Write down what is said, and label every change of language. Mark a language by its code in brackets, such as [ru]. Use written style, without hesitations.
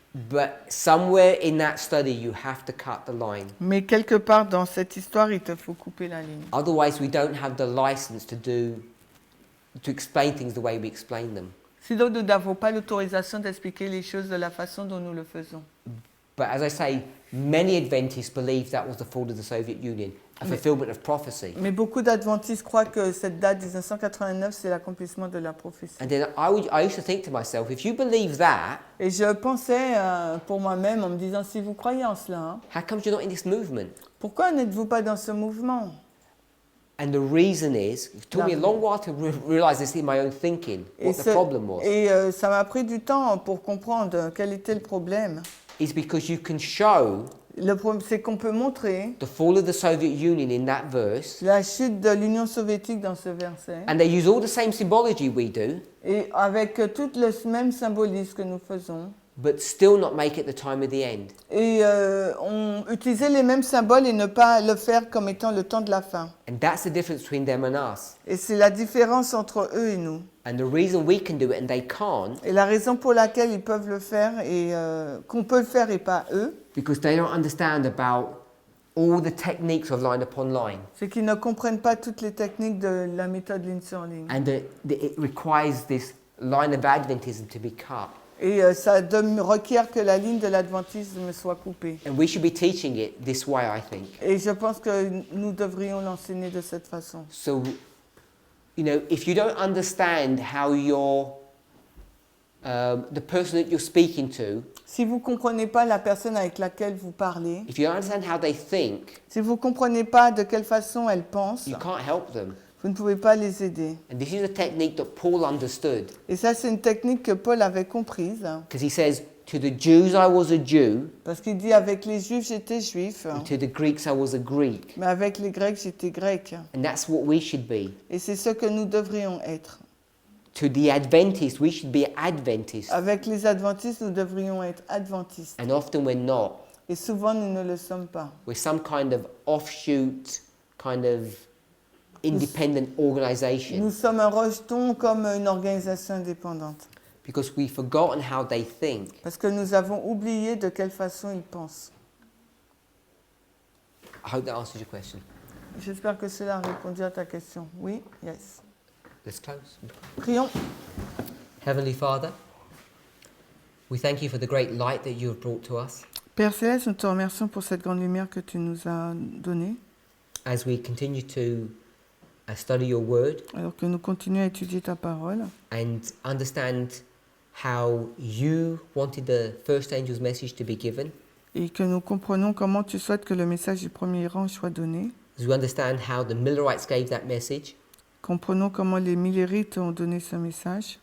[en] But somewhere in that study, you have to cut the line. [fr] Mais quelque part dans cette histoire, il te faut couper la ligne. [en] Otherwise, we don't have the license to explain things the way we explain them. [fr] Sinon, nous n'avons pas l'autorisation d'expliquer les choses de la façon dont nous le faisons. [en] But as I say, many Adventists believe that was the fall of the Soviet Union, a fulfillment of prophecy. [fr] Mais beaucoup d'adventistes croient que cette date 1989, c'est l'accomplissement de la prophétie. [en] And then I used to think to myself, if you believe that, [fr] Et je pensais pour moi-même en me disant, si vous croyez en cela, hein, [en] how come you're not in this movement? [fr] pourquoi n'êtes-vous pas dans ce mouvement? [en] And the reason is, it took me a long while to realize this in my own thinking, what the problem was. [fr] Et ça m'a pris du temps pour comprendre quel était le problème. [en] Is because you can show [fr] Le problème, c'est qu'on peut montrer [en] the fall of the Soviet Union in that verse, [fr] la chute de l'Union soviétique dans ce verset, [en] and they use all the same symbology we do, [fr] et avec tout le même symbolisme que nous faisons, [en] but still not make it the time of the end. [fr] et on utilisait les mêmes symboles et ne pas le faire comme étant le temps de la fin. [en] And that's the difference between them and us. [fr] Et c'est la différence entre eux et nous. [en] And the reason we can do it and they can't, [fr] Et la raison pour laquelle ils peuvent le faire et qu'on peut le faire et pas eux, [en] because they don't understand about all the techniques of line upon line. [fr] c'est qu'ils ne comprennent pas toutes les techniques de la méthode ligne sur ligne. [en] And it requires this line of Adventism to be cut. [fr] Et ça requiert que la ligne de l'adventisme soit coupée. [en] And we should be teaching it this way, I think. [fr] Et je pense que nous devrions l'enseigner de cette façon. [en] So, you know, if you don't understand how the person that you're speaking to, [fr] Si vous ne comprenez pas la personne avec laquelle vous parlez, [en] if you don't understand how they think, [fr] si vous ne comprenez pas de quelle façon elle pense, [en] you can't help them. [fr] vous ne pouvez pas les aider. [en] And this is a technique that Paul understood. [fr] Et ça, c'est une technique que Paul avait comprise, [en] Because he says, to the Jews I was a Jew, [fr] parce qu'il dit avec les Juifs j'étais juif, [en] and to the Greeks I was a Greek. [fr] mais avec les Grecs j'étais grec. [en] And that's what we should be. [fr] Et c'est ce que nous devrions être. [en] To the Adventists, we should be Adventists. [fr] Avec les adventistes, nous devrions être adventistes. [en] And often we're not. [fr] Et souvent, nous ne le sommes pas. [en] We're some kind of offshoot, kind of independent organization. [fr] Nous sommes un rejeton comme une organisation indépendante. [en] Because we've forgotten how they think. [fr] Parce que nous avons oublié de quelle façon ils pensent. [en] I hope that answers your question. [fr] J'espère que cela a répondu à ta question. Oui? [en] Yes. Let's close. [fr] Prions. [en] Heavenly Father, we thank you for the great light that you have brought to us. [fr] Père Céleste, nous te remercions pour cette grande lumière que tu nous as donnée. [en] As we continue to study your word [fr] Alors que nous continuons à étudier ta parole [en] and understand how you wanted the first angel's message to be given, [fr] et que nous comprenons comment tu souhaites que le message du premier rang soit donné. [en] as we understand how the Millerites gave that message, [fr] Comprenons comment les Millerites ont donné ce message.